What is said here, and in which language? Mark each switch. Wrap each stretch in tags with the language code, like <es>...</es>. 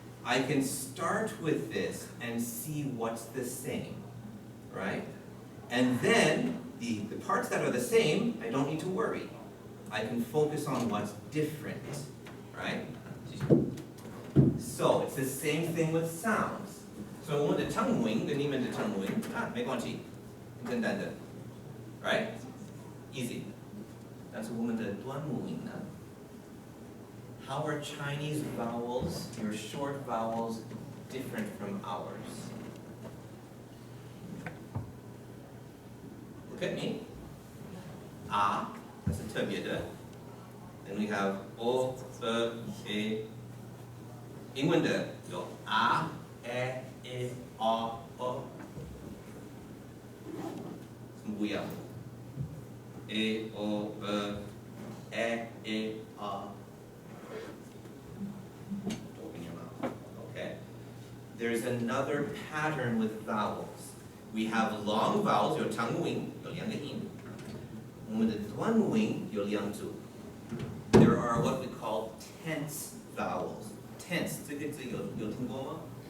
<en>I can start with this and see what's the same, right? And then the parts that are the same, I don't need to worry. I can focus on what's different, right? So it's the same thing with sounds.</en> <zh>So 我们的长母音跟你们的长母音没关系，很简单的 right? Easy. 但是我们的短母音呢？</zh> <en>How are Chinese vowels, your short vowels, different from ours? Look at me. Ah, that's a</en> <zh>特别的.</zh> <en>Then we have o, e.</en> <zh>英文的有 a, e, o, o. 什么不一样？a, o, e, o.</zh> <en>Open your mouth. Okay. There's another pattern with vowels. We have long vowels,</en> <zh>有长母音，有两个音。我们的短母音有两组。</zh> <en>There are what we call tense vowels.</en> <zh>Tense 这个字有听过吗？</zh>